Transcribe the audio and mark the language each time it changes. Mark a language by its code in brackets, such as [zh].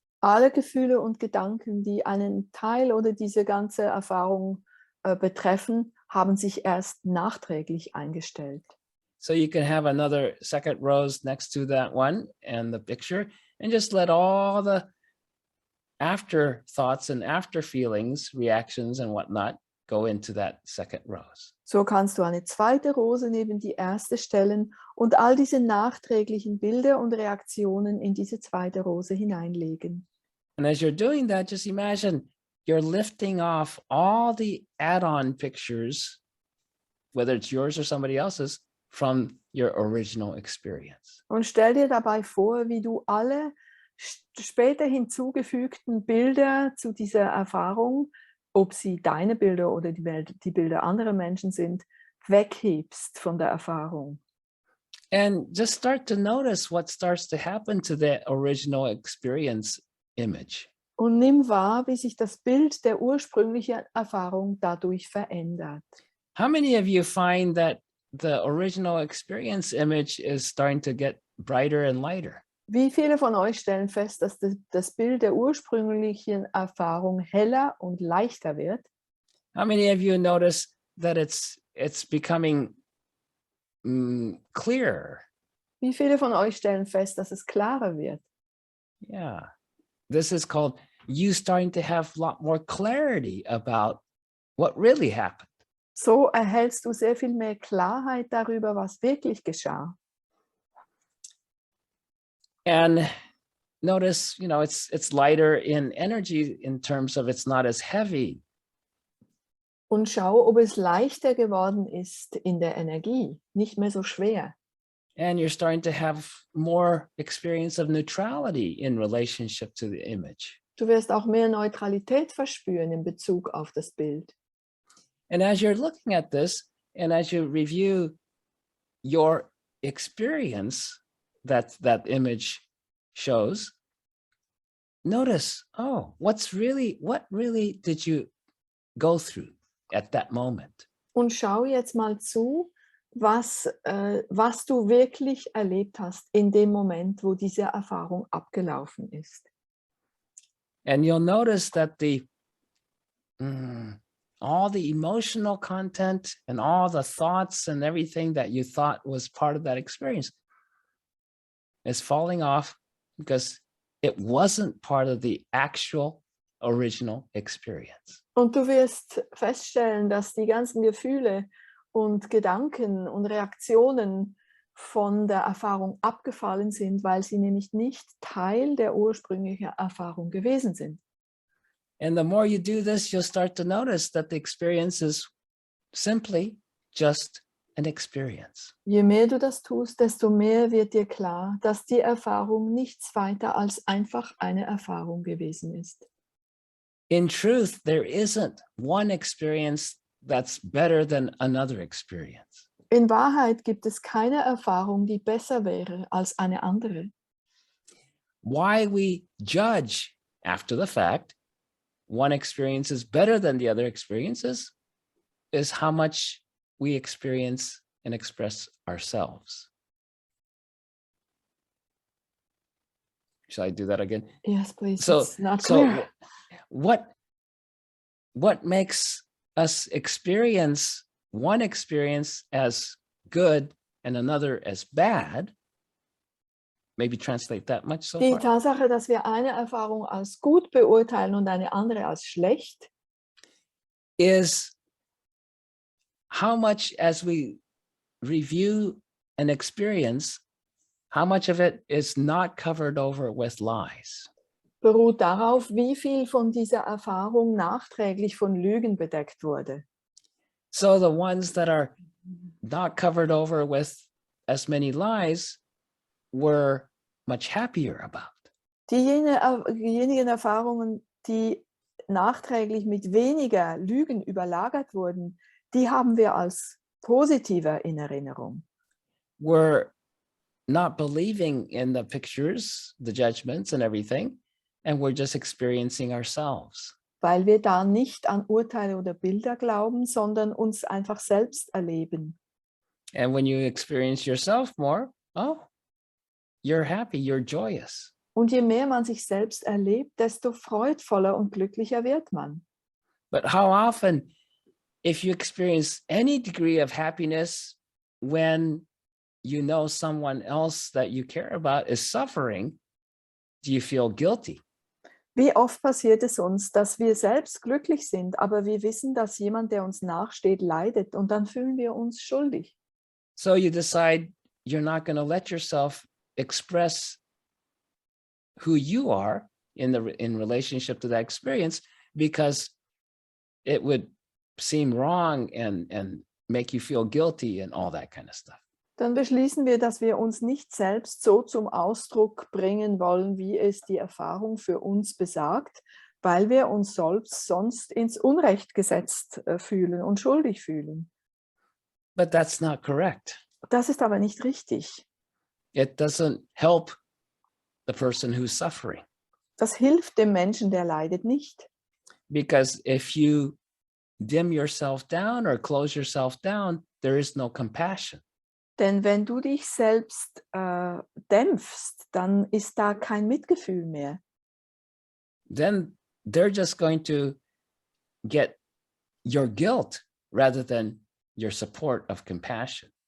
[de] Alle Gefühle und Gedanken, die einen Teil oder diese ganze Erfahrung betreffen, haben sich erst nachträglich eingestellt. [en] So you can have another second rose next to that one and the picture, and just let all the after thoughts and after feelings, reactions and whatnot go into that second rose. [de] So kannst du eine zweite Rose neben die erste stellen und all diese nachträglichen Bilder und Reaktionen in diese zweite Rose hineinlegen. [en] And as you're doing that, just imagine you're lifting off all the add-on pictures, whether it's yours or somebody else's, from your original experience. [de] Und stell dir dabei vor, wie du alle später hinzugefügten Bilder zu dieser Erfahrung, ob sie deine Bilder oder die Bilder anderer Menschen sind, weghebst von der Erfahrung. [en] And just start to notice what starts to happen to the original experience image. [de] Und nimm wahr, wie sich das Bild der ursprünglichen Erfahrung dadurch verändert. [en] How many of you find that the original experience image is starting to get brighter and lighter? [de] Wie viele von euch stellen fest, dass das Bild der ursprünglichen Erfahrung heller und leichter wird? [en] How many of you notice that it's becoming clearer? [de] Wie viele von euch stellen fest, dass es klarer wird? [en] Yeah. This is called you starting to have a lot more clarity about what really happened. [de] So erhältst du sehr viel mehr Klarheit darüber, was wirklich geschah. [en] And notice, it's lighter in energy in terms of it's not as heavy. [de] Und schau, ob es leichter geworden ist in der Energie, nicht mehr so schwer. [en] And you're starting to have more experience of neutrality in relationship to the image. [de] Du wirst auch mehr Neutralität verspüren in Bezug auf das Bild. [en] And as you're looking at this, and as you review your experience that image shows, notice, what really did you go through at that moment? [de] Und schau jetzt mal zu, was du wirklich erlebt hast in dem Moment, wo diese Erfahrung abgelaufen ist. [en] And you'll notice that all the emotional content and all the thoughts and everything that you thought was part of that experience is falling off because it wasn't part of the actual original experience. [de] Und du wirst feststellen, dass die ganzen Gefühle und Gedanken und Reaktionen von der Erfahrung abgefallen sind, weil sie nämlich nicht Teil der ursprünglichen Erfahrung gewesen sind. [en] And the more you do this, you'll start to notice that the experience is simply just an experience. [de] Je mehr du das tust, desto mehr wird dir klar, dass die Erfahrung nichts weiter als einfach eine Erfahrung gewesen ist. [en] In truth, there isn't one experience that's better than another experience. [de] In Wahrheit gibt es keine Erfahrung, die besser wäre als eine andere. [en] Why we judge after the fact one experience is better than the other experiences is how much we experience and express ourselves. Shall I do that again? Yes, please. So, It's not clear. what makes us experience one experience as good and another as bad? Maybe translate that much so [de] Die [en] far. [de] Tatsache, dass wir eine Erfahrung als gut beurteilen und eine andere als schlecht, [en] Is how much as we review an experience, how much of it is not covered over with lies. [de] beruht darauf, wie viel von dieser Erfahrung nachträglich von Lügen bedeckt wurde. [en] So the ones that are not covered over with as many lies were much happier about. [de] Diejenigen Erfahrungen, die nachträglich mit weniger Lügen überlagert wurden, die haben wir als positiver in Erinnerung. [en] We're not believing in the pictures, the judgments and everything, and we're just experiencing ourselves. [de] Weil wir da nicht an Urteile oder Bilder glauben, sondern uns einfach selbst erleben. [en] And when you experience yourself more, oh, you're happy, you're joyous. [de] Und je mehr man sich selbst erlebt, desto freudvoller und glücklicher wird man. [en] But how often, if you experience any degree of happiness when you know someone else that you care about is suffering, do you feel guilty? [de] Wie oft passiert es uns, dass wir selbst glücklich sind, aber wir wissen, dass jemand, der uns nachsteht, leidet und dann fühlen wir uns schuldig. [en] So you decide you're not going to let yourself express who you are in relationship to that experience because it would seem wrong and make you feel guilty and all that kind of stuff. [de] Dann beschließen wir, dass wir uns nicht selbst so zum Ausdruck bringen wollen, wie es die Erfahrung für uns besagt, weil wir uns sonst ins Unrecht gesetzt fühlen und schuldig fühlen. [en] But that's not correct. [de] Das ist aber nicht richtig. [en] It doesn't help the person who's suffering. [de] Das hilft dem Menschen, der leidet, nicht. [en] Because if you dim yourself down or close yourself down, there is no compassion. [de] Denn wenn du dich selbst dämpfst, dann ist da kein Mitgefühl mehr. [en] Then they're just going to get your guilt rather than your support of compassion.